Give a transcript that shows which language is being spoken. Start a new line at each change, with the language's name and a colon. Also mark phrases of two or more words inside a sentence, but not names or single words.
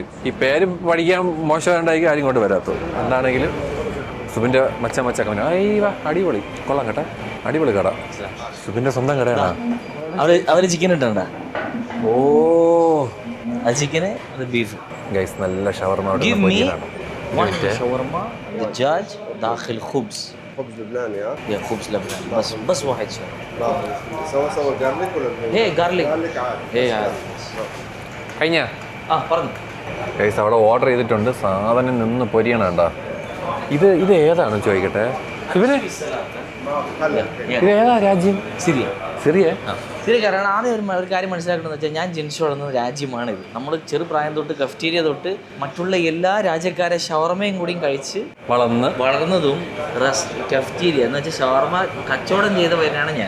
Malayalam: ഈ പേര് പഠിക്കാൻ മോശമായിട്ടായിരിക്കും ആരും കൊണ്ട് വരാത്തത്. എന്താണെങ്കിലും സുബിന്റെ മച്ച അടിപൊളി, കൊള്ളാം കേട്ടാ, അടിപൊളി കട. സുബിന്റെ സ്വന്തം കടയാണ്. അവര് ചിക്കൻ ഇട്ടുണ്ടാ? ഓ, അത് ചിക്കന്, അത് ബീഫ്. ഗൈസ് നല്ല ഷവർമ.
Arabic: خبز لبناني ها؟ يا خبز لبناني بس واحد شاورما. لا سوا جارليك ولا بنين؟ ايه جارليك. جارليك عادي. ايه عادي.
Malayalam: കഴിഞ്ഞ പറഞ്ഞു. ഗൈസ് അവിടെ ഓർഡർ ചെയ്തിട്ടുണ്ട്. സാധനം നിന്ന് പൊരിയണം കേട്ടോ. ഇത് ഏതാണ് ചോദിക്കട്ടെ, ഇവര് ഇത് ഏതാ രാജ്യം? സിറിയ. സിറിയ. സിറിയക്കാരാണ്. ആദ്യം ഒരു കാര്യം മനസ്സിലാക്കണമെന്ന് വെച്ചാൽ ഞാൻ ജനിച്ചു വളർന്ന രാജ്യമാണിത്. നമ്മൾ ചെറുപ്രായം തൊട്ട് കഫ്റ്റീരിയ തൊട്ട് മറ്റുള്ള എല്ലാ രാജ്യക്കാരെ ഷവർമയും കൂടിയും കഴിച്ച് വളർന്നതും കഫ്റ്റീരിയ എന്ന് വെച്ചാൽ ഷവർമ കച്ചവടം ചെയ്തവരാണ് ഞാൻ.